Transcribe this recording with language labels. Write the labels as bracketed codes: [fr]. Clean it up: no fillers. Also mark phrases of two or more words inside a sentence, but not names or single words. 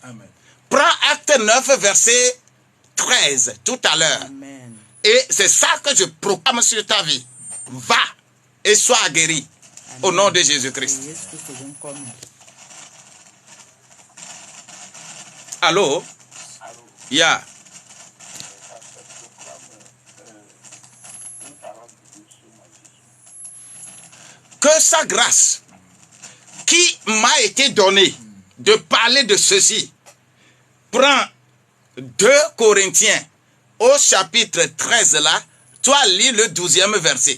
[fr] Amen. Prends Acte 9, verset 13, tout à l'heure. Amen. Et c'est ça que je proclame sur ta vie. Va et sois guéri. Au nom de Jésus-Christ. [ee] Yesu Kristo be ŋkɔme. [fr] Allô? Yeah. Que sa grâce qui m'a été donnée de parler de ceci, prends 2 Corinthiens au chapitre 13 là, toi lis le 12e verset.